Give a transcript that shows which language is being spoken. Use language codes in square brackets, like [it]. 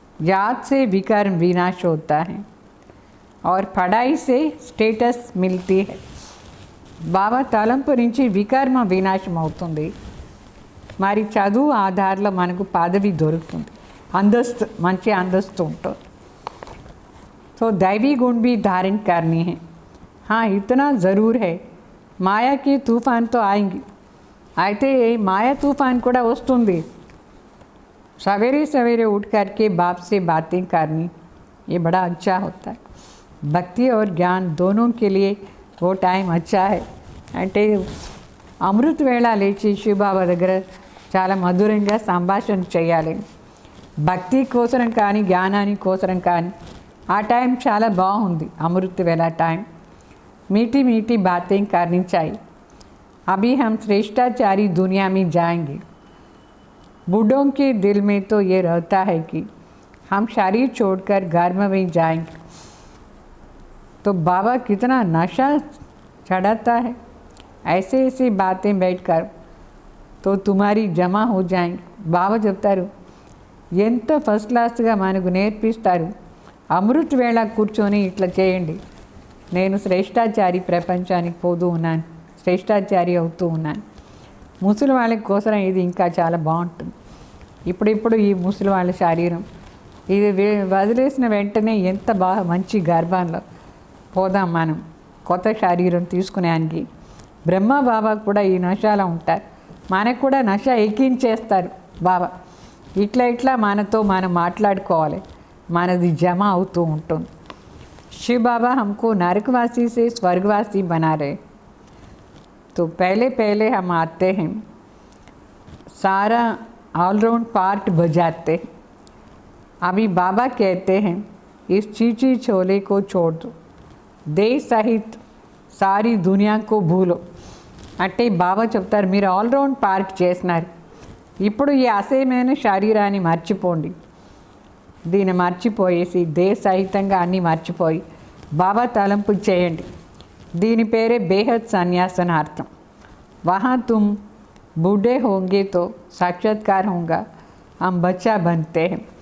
[hi] याद से विकर्म विनाश होता है और पढ़ाई से स्टेटस मिलती है. [te] బాబా తలంపు నుంచి వికర్మ వినాశం అవుతుంది. మరి చదువు ఆధారంలో మనకు పదవి దొరుకుతుంది, अंदस्त మంచి अंदस्त ఉంటుంది. [hi] तो दैवी गुण भी धारण करनी है. हाँ, इतना ज़रूर है. माया के तूफान तो आएंगी. [te] అయితే మాయా तूफान కూడా వస్తుంది. [hi] सवेरे सवेरे उठ करके बाप से बातें करनी, ये बड़ा अच्छा होता है. भक्ति और ज्ञान दोनों के लिए वो टाइम अच्छा है. [te] అంటే అమృత వేళ లేచి శివబాబా దగ్గర చాలా మధురంగా సంభాషణ చేయాలి. భక్తి కోసరం కానీ జ్ఞానాని కోసరం కానీ ఆ టైం చాలా బాగుంది. అమృత వేళ టైం [hi] मीठी मीठी बातें करनी चाहिए. अभी हम श्रेष्ठाचारी दुनिया में जाएंगे. बूढ़ों के दिल में तो ये रहता है कि हम शरीर छोड़कर घर में जाएंगे. तो बाबा कितना नशा चढ़ाता है. ऐसे ऐसी बातें बैठकर तो तुम्हारी जमा हो जाएंगे. [te] बाबा చెప్తారు, ఎంత ఫస్ట్ క్లాస్గా మనకు నేర్పిస్తారు. అమృత వేళ కూర్చొని ఇట్లా చేయండి. నేను శ్రేష్టాచారి ప్రపంచానికి పోతూ ఉన్నాను, శ్రేష్టాచారి అవుతూ ఉన్నాను. ముసలి వాళ్ళ కోసం ఇది ఇంకా చాలా బాగుంటుంది. ఇప్పుడిప్పుడు ఈ ముసలి వాళ్ళ శరీరం ఇది వదిలేసిన వెంటనే ఎంత బాగా మంచి గర్భంలో పోదాం మనం కొత్త శరీరం తీసుకునేదానికి. బ్రహ్మ బాబా కూడా ఈ నశాలో ఉంటారు. మనకు కూడా నశ ఎక్కించేస్తారు బాబా. ఇట్లా మనతో మనం మాట్లాడుకోవాలి, మనది జమ అవుతూ ఉంటుంది. [hi] शिव बाबा हमको नरकवासी से स्वर्गवासी बना रहे. तो पहले हम आते हैं, सारा ऑलराउंड पार्ट बजाते. अभी बाबा कहते हैं इस चीची छोले को छोड़ दो. देह सहित सारी दुनिया को [te] భూలో అంటే బాబా చెప్తారు మీరు ఆల్రౌండ్ పార్క్ చేసినారు, ఇప్పుడు ఈ అసేమైన శరీరాన్ని మర్చిపోండి. దీన్ని మర్చిపోయేసి దేహ సహితంగా అన్నీ మర్చిపోయి బాబా తలంపు చేయండి. దీని పేరే బేహద్ సన్యాసన అర్థం. [hi] वहाँ तुम बूढ़े होंगे तो साक्षात्कार होगा हम बच्चा बनते हैं.